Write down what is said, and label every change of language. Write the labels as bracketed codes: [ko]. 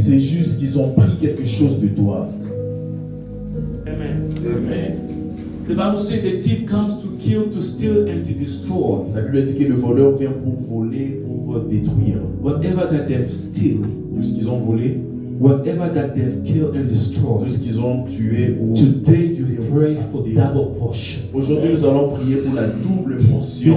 [fr] C'est juste qu'ils ont pris quelque chose de toi. Amen. Amen. [en] The Bible says the thief comes to kill, to steal, and to destroy. [fr] La Bible dit que le voleur vient pour voler, pour détruire. [en] Whatever that they've stolen, [fr] Tout ce qu'ils ont volé, [en] whatever that they've killed and [fr] tout [en] destroyed. [fr] ce qu'ils ont tué ou... [en] Today you pray for double portion. [fr] Aujourd'hui, nous allons prier pour la double portion.